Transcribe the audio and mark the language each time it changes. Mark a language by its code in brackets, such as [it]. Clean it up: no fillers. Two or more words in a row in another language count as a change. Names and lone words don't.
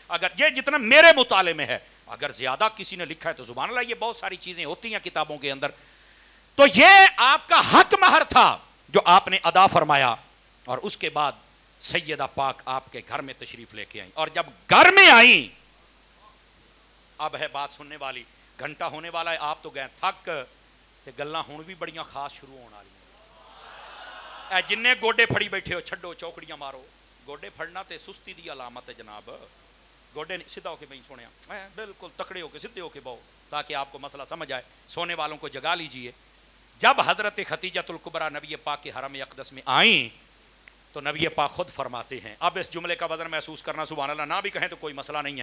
[ur] اگر یہ جتنا میرے مطالعے میں ہے، اگر زیادہ کسی نے لکھا ہے تو سبحان اللہ، یہ بہت ساری چیزیں ہوتی ہیں کتابوں کے اندر. تو یہ آپ کا حق مہر تھا جو آپ نے ادا فرمایا. اور اس کے بعد سیدہ پاک آپ کے گھر میں تشریف لے کے آئیں، اور جب گھر میں آئیں، اب ہے بات سننے والی، گھنٹہ ہونے والا ہے، آپ تو گئے [pa] تھک تے گلاں ہون بھی بڑیاں خاص شروع ہونے والی. اے جننے گوڈے پھڑی بیٹھے ہو چھڈو، چوکڑیاں مارو. گوڈے پھڑنا تے سستی دی علامت ہے جناب. گوڈے سیدھا ہو کے بھائی سونے، بالکل تکڑے ہو کے سیدھے ہو کے بہو، [ur] تاکہ آپ کو مسئلہ سمجھ آئے. سونے والوں کو جگا لیجئے. جب حضرت ختیجۃ الکبریٰ نبی پاک کے حرم اقدس میں آئیں تو نبی پاک خود فرماتے ہیں، اب اس جملے کا وزن محسوس کرنا، سبحان اللہ، نہ بھی کہیں تو کوئی مسئلہ نہیں ہے.